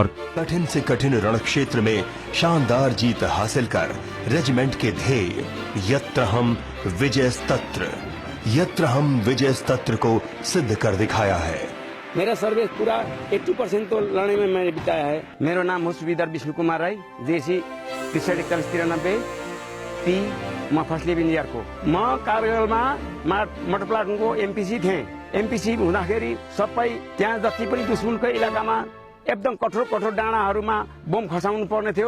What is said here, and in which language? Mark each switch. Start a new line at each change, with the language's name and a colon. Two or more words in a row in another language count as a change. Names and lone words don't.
Hindi: कठिन से कठिन रण क्षेत्र में शानदार जीत हासिल कर रेजिमेंट के ध्येय यत्र हम विजय स्तत्र को सिद्ध कर दिखाया है। मेरा सर्विस पूरा 80% तो लड़ने में मैंने बिताया है। मेरा नाम हो सुबेदार विष्णु कुमार राय,
Nepali: जेसी 4193 ती म
English: first level
Nepali: को म कारगिलमा मोटर प्लाटुनको एमपीसी थिएँ। एमपीसी हुँदाखेरि सबै त्यहाँ जति पनि दुश्मनको इलाकामा एकदम कठोर डाँडाहरूमा बम खसाउनु पर्ने थियो।